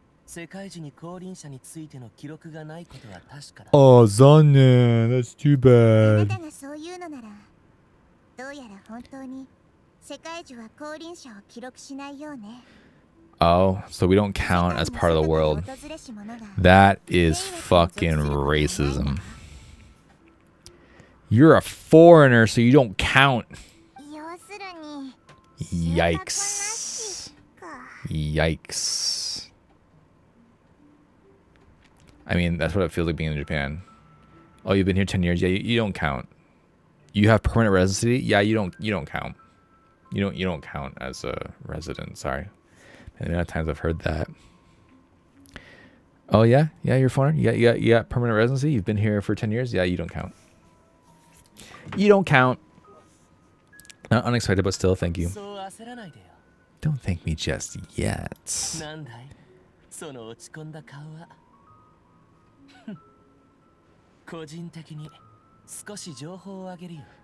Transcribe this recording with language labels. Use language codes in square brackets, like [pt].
[ja] 世界中に降臨者についての記録がないことは確かだ。 [en] Oh, 残念.That's too [ja] あなたがそういうのなら、どうやら本当に世界中は降臨者を記録しないようね。 [en] Oh, so we don't count as part of the world. That is fucking racism. You're a foreigner, so you don't count. [ja] 要するに [en] Yikes. Yikes. I mean, that's what it feels like being in Japan. Oh, you've been here 10 years? Yeah, you don't count. You have permanent residency? Yeah, you don't count. You don't count as a resident, sorry. And the amount of times I've heard that. Oh yeah? Yeah, you're a foreigner? You got permanent residency? You've been here for 10 years? Yeah, you don't count. You don't count. Not unexpected, but still, thank you. [ja] そう焦らないでよ。 [en] Don't thank me just yet. [ja] なんだいその落ち込んだ顔は。個人的に少し情報をあげるよ。